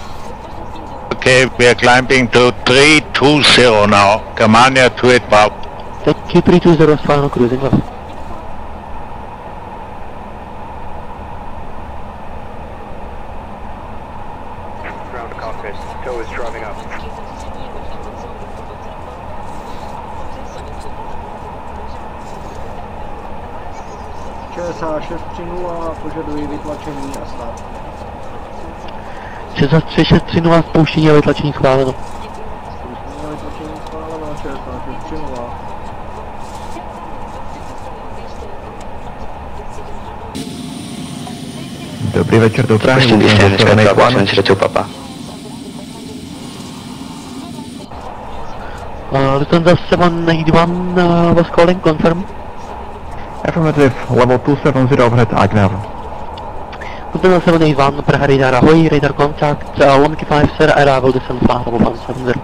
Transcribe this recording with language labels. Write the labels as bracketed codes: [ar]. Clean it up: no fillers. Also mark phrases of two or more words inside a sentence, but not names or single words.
[en] Okay, we are climbing to 320 now, Germania 28 Bravo. Thank you, 320 is final cruising level. Ground cockpit, tow is driving up. [cs] CSAV xEnviro požaduji vytlačení a start. 630 spouštění a vytlačení schváleno. Spouštění a vytlačení schváleno, CSAV xEnviro. Dobrý večer do Prahy. [en] Question descent, Sky Bravo 702 Papa. Lufthansa 781 was calling, confirm. Affirmative, level 270 overhead Agnev. Lufthansa 781, Praha radar ahoy, radar contact, Lomky 5 sir, arrival descent flight level 170.